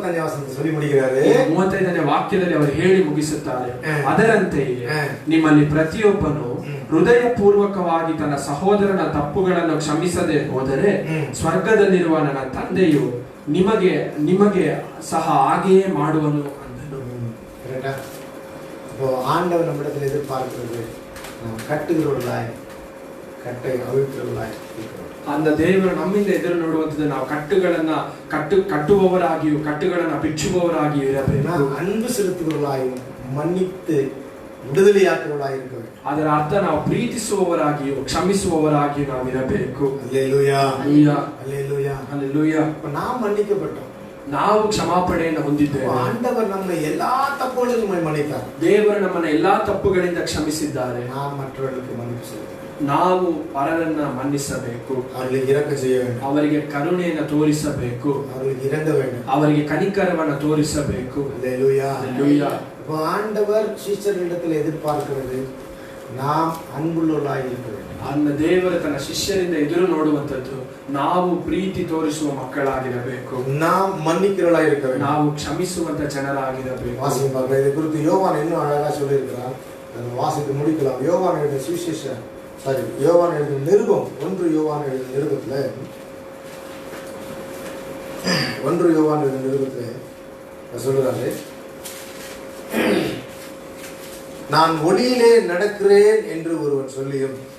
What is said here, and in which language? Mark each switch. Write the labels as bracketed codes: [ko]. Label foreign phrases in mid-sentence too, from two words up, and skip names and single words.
[kn] 35ನೇ ವಾಕ್ಯದಲ್ಲಿ ಅವರು ಹೇಳಿ ಮುಗಿಸುತ್ತಾರೆ, ಅದರಂತೆಯೇ ನಿಮ್ಮಲ್ಲಿ ಪ್ರತಿಯೊಬ್ಬನು ಹೃದಯಪೂರ್ವಕವಾಗಿ ತನ್ನ ಸಹೋದರನ ತಪ್ಪುಗಳನ್ನು ಕ್ಷಮಿಸದೆ ಹೋದರೆ ಸ್ವರ್ಗದಲ್ಲಿರುವ ನನ್ನ ತಂದೆಯು ನಿಮಗೆ ಸಹ ಹಾಗೆಯೇ ಮಾಡುವನು ಅಂದನು. [ta] ஆண்டவர் நம்மிடத்தில் எதிர்பார்க்கிறது கட்டுகிறவர்களாய் கட்டை அவிழ்க்கிறவர்களாய். [kn] அந்த தேವರು ನಮ್ಮಿಂದ ಎದುರು ನೋಡುವಂತದ್ದು ನಾವು ಕಟ್ಟುವವರಾಗಿಯೂ ಕಟ್ಟುಗಳನ್ನು ಬಿಚ್ಚುವವರಾಗಿಯೂ ಇರಬೇಕು. [ta] அன்பு செலுத்துகிறவர்களாயும் மன்னித்து விடுதலையாக்குறவர்களாய் இருக்க வேண்டும். [kn] ಅದರ ಅರ್ಥ ನಾವು ಪ್ರೀತಿಸುವವರಾಗಿಯೂ ಕ್ಷಮಿಸುವವರಾಗಿಯೂ ನಾವು ಇರಬೇಕು. [ta] அல்லேலூயா அல்லேலூயா அல்லேலூயா அல்லேலூயா. நாம் மன்னிக்கப்பட்டோம், [kn] ನಾವು ಕ್ಷಮಾಪಣೆಯನ್ನು ಹೊಂದಿದ್ದೇವೆ. ಆಂಡವರ್ ನಮ್ಮ ಎಲ್ಲಾ ತಪ್ಪುಗಳನ್ನು ಮನ್ನಿಸಿದ್ದಾರೆ. ದೇವರು ನಮ್ಮನ್ನ ಎಲ್ಲಾ ತಪ್ಪುಗಳಿಂದ ಕ್ಷಮಿಸಿದ್ದಾರೆ. [ta] நாம் மற்றவர்களுக்கு மன்னிப்பு செலுத்த, [kn] ನಾವು ಪರರನ್ನ ಮನ್ನಿಸಬೇಕು. [ta] ಅವರಿಗೆ இரக்கம் செய்ய வேண்டும். [kn] ಅವರಿಗೆ ಕರುಣೆಯನ್ನು ತೋರಿಸಬೇಕು. [ta] ಅವರಿಗೆ இறங்க வேண்டும். [kn] ಅವರಿಗೆ ಕನಿಕರವನ್ನು ತೋರಿಸಬೇಕು. [ta] அல்லேலூயா அல்லேலூயா. இப்போ ஆண்டவர் சீஷர்களிடத்தில் எதிர்பார்க்கிறது நாம் அன்புள்ளவர்களாய் இருக்க வேண்டும். [kn] அந்த ದೇವರು ತನ್ನ ಶಿಷ್ಯರಿಂದ ಎದುರು ನೋಡುವಂತದ್ದು ನಾವು ಪ್ರೀತಿ ತೋರಿಸುವ ಮಕ್ಕಳಾಗಿರಬೇಕು. [ta] நாம் மன்னிக்கிறவர்களாய் இருக்க வேண்டும். [kn] ನಾವು ಕ್ಷಮಿಸುವಂತ ಜನರಾಗಿರಬೇಕು. [ta] வாசிங்க பார்க்கலாம். இதை குறித்து யோவான் இன்னும் அழகா சொல்லியிருக்கிறார். அதை வாசித்து முடிக்கலாம். யோவான் எழுதிய சுவிசேஷம், யோவான் எழுதிய நிருபம், 1 யோவான் எழுதிய நிருபத்துல 1 யோவான் எழுதிய நிருபத்துல சொல்றாரு, நான் ஒளியிலே நடக்கிறேன் என்று ஒருவன் சொல்லியும்.